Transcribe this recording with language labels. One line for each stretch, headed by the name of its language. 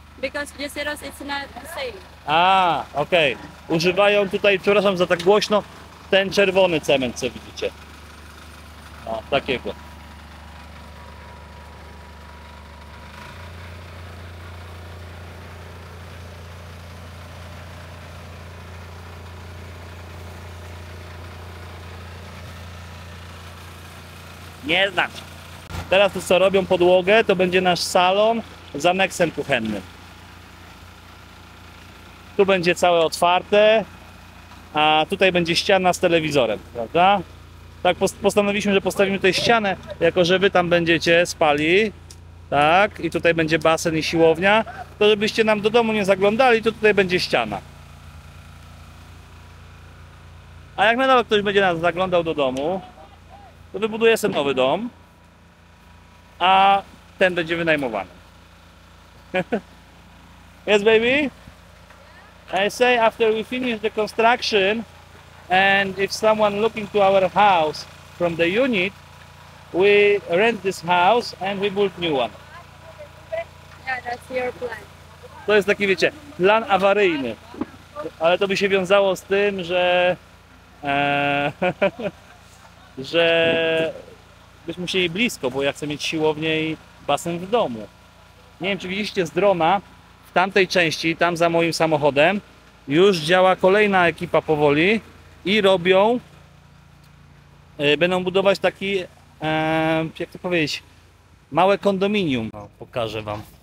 English: Because Jesiros it's not the same.
Polish: Okej. Używają tutaj, przepraszam za tak głośno, ten czerwony cement, co widzicie. O, takiego. Nie znaczy. Teraz to co robią podłogę, to będzie nasz salon z aneksem kuchennym. Tu będzie całe otwarte, a tutaj będzie ściana z telewizorem, prawda? Tak postanowiliśmy, że postawimy tutaj ścianę, jako że wy tam będziecie spali, tak? I tutaj będzie basen i siłownia, to żebyście nam do domu nie zaglądali, to tutaj będzie ściana. A jak nadal ktoś będzie nas zaglądał do domu, to wybuduję sobie nowy dom, a ten będzie wynajmowany.
English: Yes, baby? I say after we finish the construction and if someone looking to our house from the unit, we rent this house and we build new one. Yeah, that's your plan.
Polish: To jest taki, wiecie, plan awaryjny, ale to by się wiązało z tym, że że byśmy musieli blisko, bo ja chcę mieć siłownię i basen w domu. Nie wiem, czy widzieliście z drona, w tamtej części, tam za moim samochodem, już działa kolejna ekipa powoli i będą budować taki, jak to powiedzieć, małe kondominium. No, pokażę wam.